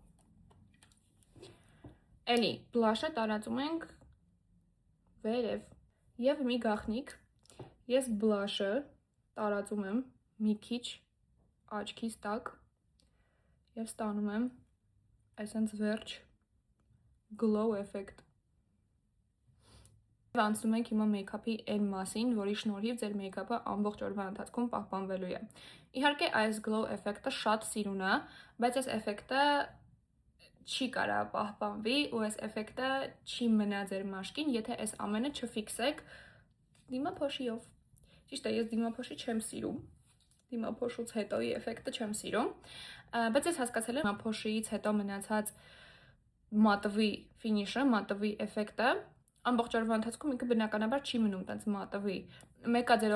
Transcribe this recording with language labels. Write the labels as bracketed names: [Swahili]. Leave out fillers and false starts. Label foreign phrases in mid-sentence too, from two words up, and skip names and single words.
[Armenian] Էլի, բլաշը տարածում ենք վերև։ Եվ մի գաղտնիք, ես բլաշը տարածում եմ մի քիչ աչքիս տակ եւ ստանում եմ այսպես վերջ [English] glow effect։ [Armenian] Անցնում ենք հիմա մեյքափի այն մասին, որի շնորհիվ ձեր մեյքափը ամբողջ օրվա ընթացքում պահպանվելու է։ Իհարկե այս [English] glow effect- [Armenian] ը շատ սիրուն է, բայց այս էֆեկտը չի կարա պահպանվի ու այս էֆեկտը չի մնա ձեր մաշկին, եթե այս ամենը չֆիքսեք դիմափոշիով։ Ճիշտ է, ես դիմափոշի չեմ սիրում, դիմափոշուց հետոյի էֆեկտը չեմ սիրում, բայց ես հասկացել եմ դիմափոշիից հետո մնացած մատվի ֆինիշը, մատվի էֆեկտը ամբողջ օրվա ընթացքում ինքը բնականաբար չի մնում տենց մատվի։ Մեկա ձեր